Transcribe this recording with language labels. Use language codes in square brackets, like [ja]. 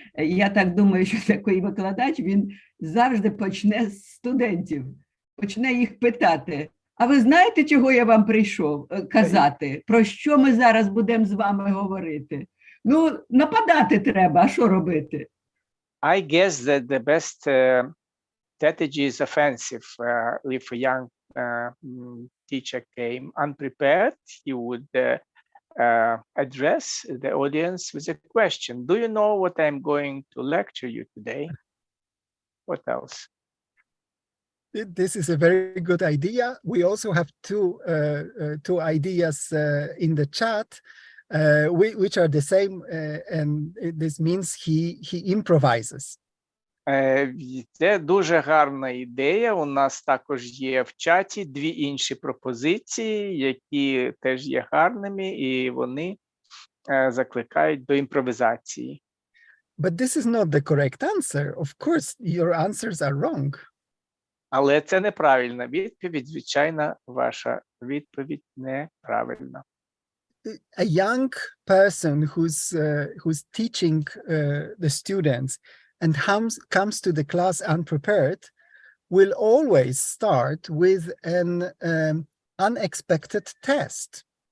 [uk] Я так думаю, що такий викладач, він завжди почне з студентів, почне їх питати: а ви знаєте, чого я вам прийшов казати? Про що ми зараз будемо з вами говорити? Ну, нападати треба, а що робити? [en] I guess that the best strategy is offensive. If a young teacher came unprepared, he would address the audience with a question. Do you know what I'm going to lecture you today? What else? This is a very good idea. We also have two ideas in the chat, which are the same, and this means he improvises. [uk] Це дуже гарна ідея. У нас також є в чаті дві інші пропозиції, які теж є гарними, і вони закликають до імпровізації. [en] But this is not the correct answer. Of course, your answers are wrong. [uk] Але це неправильна відповідь. Звичайно, ваша відповідь неправильна. [en] A young person who's teaching the students and comes to the class unprepared will always start with an unexpected test.